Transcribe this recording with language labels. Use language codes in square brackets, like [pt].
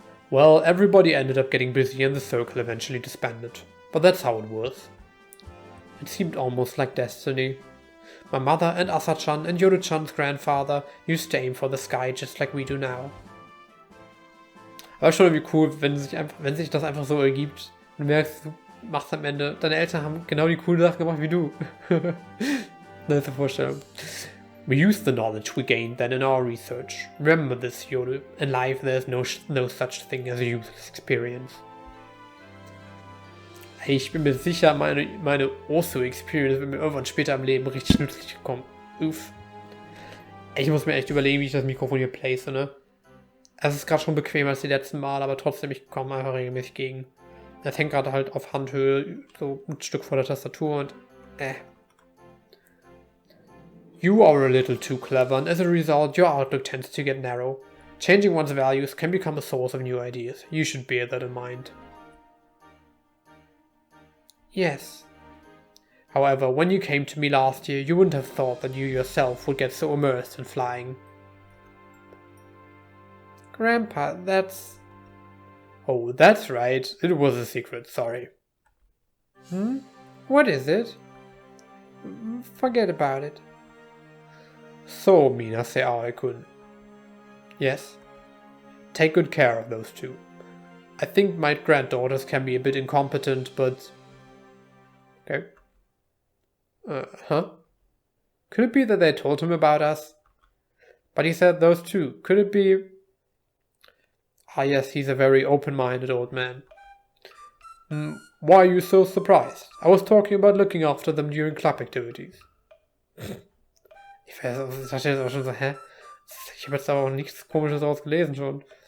[en] Well, everybody ended up getting busy and the circle eventually disbanded. But that's how it was. It seemed almost like destiny. My mother and Asa-chan and Yoru-chan's grandfather used to aim for the sky just like we do now. [de] Aber schon irgendwie cool, wenn sich das einfach so ergibt. Und du merkst, du machst am Ende, deine Eltern haben genau die coole Sache gemacht wie du. Das ist eine Vorstellung. [en] We used the knowledge we gained then in our research. Remember this, Yoru. In life there's no such thing as a useless experience. [de] Hey, ich bin mir sicher, meine Osu-Experience wird mir irgendwann später im Leben richtig nützlich kommen. Uff. Ich muss mir echt überlegen, wie ich das Mikrofon hier place, ne? Es ist gerade schon bequemer als die letzten Mal, aber trotzdem, ich komme einfach regelmäßig gegen. Das hängt gerade halt auf Handhöhe, so ein Stück vor der Tastatur und [en] You are a little too clever, and as a result, your outlook tends to get narrow. Changing one's values can become a source of new ideas. You should bear that in mind. Yes. However, when you came to me last year, you wouldn't have thought that you yourself would get so immersed in flying. Grandpa, that's... Oh, that's right. It was a secret, sorry. What is it? Forget about it. So, Minase Aoi-kun. Yes. Take good care of those two. I think my granddaughters can be a bit incompetent, but... Okay. Huh? Could it be that they told him about us? But he said those two. Could it be... Ah yes, he's a very open-minded old man. Why are you so surprised? I was talking about looking after them during club activities. [de] Ich dachte jetzt auch schon so, hä? Ich habe jetzt aber auch nichts Komisches daraus gelesen schon.